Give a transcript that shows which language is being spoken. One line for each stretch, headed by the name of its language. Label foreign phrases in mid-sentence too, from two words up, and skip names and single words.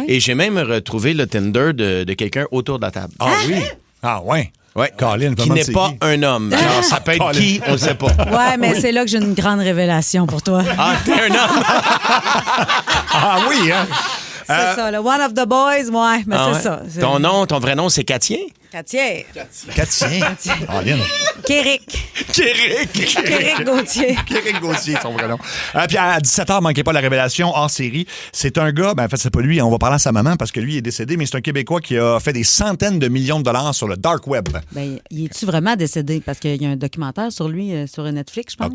French: Et j'ai même retrouvé le Tinder de quelqu'un autour de la table. Ah oui? Ah ouais. Ouais. Colin, Qui n'est pas un homme. Alors, ça peut être Colin. qui, on ne sait pas. Ouais, mais c'est là que j'ai une grande révélation pour toi. Ah, t'es un homme? Ah oui, hein? C'est ça, le
English: one of the boys,
French: ouais, mais Ah c'est ouais? ça. C'est- Ton nom, ton vrai nom, c'est Catien? Cathier. Cathy. Colin. Kéric. Kéric. Kéric Gauthier. Éric Gauthier, son vrai nom. Puis à 17h, manquez pas la révélation hors série. C'est un gars, ben en fait, c'est pas lui, on va parler à sa maman parce que lui il est décédé, mais c'est un Québécois qui a fait des centaines de millions de dollars sur le
English: dark web.
French: Ben, il est-tu vraiment décédé? Parce qu'il y a un documentaire sur lui sur Netflix, je pense.